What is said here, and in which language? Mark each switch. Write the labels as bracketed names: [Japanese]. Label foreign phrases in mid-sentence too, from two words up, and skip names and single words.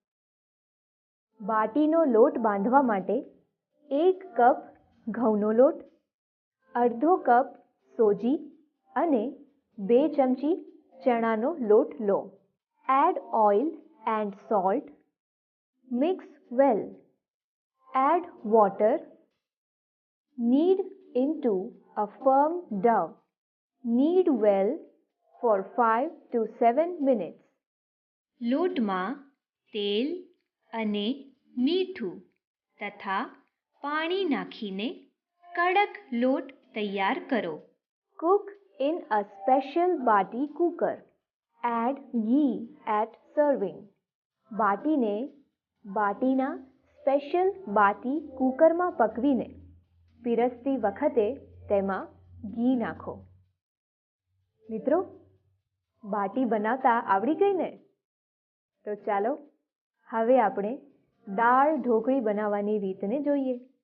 [Gujarati] બાટીનો લોટ બાંધવા માટે 1 કપ ઘઉંનો લોટ, અડધો કપ સોજી અને 2 ચમચી ચણાનો લોટ લો. [English] Add oil and salt. Mix well. Add water. Knead into a firm dough. Knead well for 5 to 7 minutes. [Gujarati] લોટમાં તેલ અને મીઠું તથા પાણી નાખીને કડક લોટ તૈયાર કરો. [English] Cook in a special bati cooker. Add ghee at serving. [Gujarati] બાટીને બાટીના સ્પેશિયલ બાટી કુકરમાં પકવીને પીરસતી વખતે તેમાં ઘી નાખો. મિત્રો, બાટી બનાવતા આવડી ગઈ ને? તો ચાલો હવે આપણે દાળ ઢોકળી બનાવવાની રીતને જોઈએ.